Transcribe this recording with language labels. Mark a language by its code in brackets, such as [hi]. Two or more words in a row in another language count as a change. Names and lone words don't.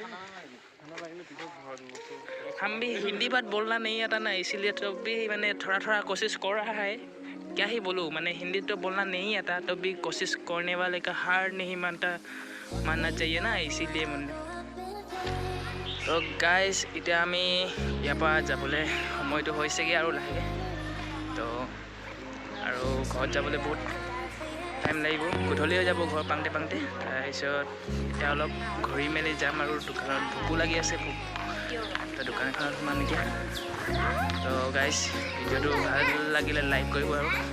[hi] हम भी हिंदी बात बोलना नहीं आता ना इसीलिए तो भी मैंने थोड़ा कोशिश कर रहा है क्या ही बोलूँ मैंने हिंदी तो बोलना नहीं आता तो भी कोशिश करने वाले का हार नहीं मानना चाहिए ना इसीलिए मैंने तो [as] गाइज এতিয়া আমি ইয়াৰ পৰা যাবলৈ সময়টো হৈছেগৈ আৰু লাহেকৈ তো আৰু ঘৰত যাবলৈ বহুত টাইম লাগিব গধূলি হৈ যাব ঘৰ পাওঁতে তাৰপিছত এতিয়া অলপ ঘূৰি মেলি যাম আৰু দোকানত ভোকো লাগি আছে তো দোকান এখনত সোমাম এতিয়া তো গাইজ ভিডিঅ'টো ভাল লাগিলে লাইক কৰিব আৰু